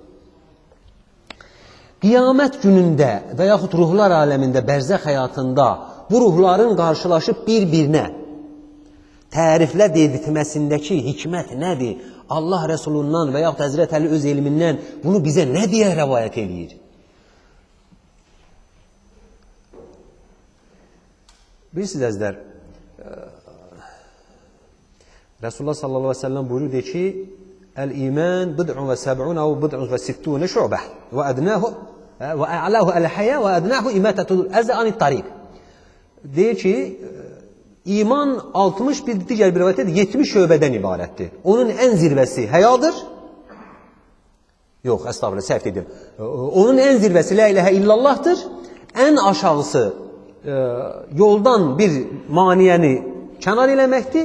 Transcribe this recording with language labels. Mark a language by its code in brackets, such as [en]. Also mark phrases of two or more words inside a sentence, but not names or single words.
[az] Qiyamət günündə və yaxud ruhlar aləmində, bərzəx həyatında bu ruhların qarşılaşıb bir-birinə təriflə dedirtməsindəki hikmət nədir? Allah Rəsulundan və yaxud Həzrət Əli öz elmindən bunu bizə nə deyə rəvayət edir? Bilirsiniz əzlər, [ar] رسول الله صلى الله عليه وسلم [az] buyurur ki, [ar] الإيمان بضع وسبعون أو بضع وستون شعبة وأدناه وأعلاه الحياء وأدناه إماطة الأذى عن الطريق. [az] Deyir ki, iman 60 bir digər bir rivayətdə 70 şöbədən ibarətdir. Onun ən zirvəsi həyadır. Yox, əstağfurullah, səhv edirəm. Onun ən zirvəsi [ar] la ilahə illallahdır. [az] Ən aşağısı yoldan bir maniyəni kənar eləməkdir.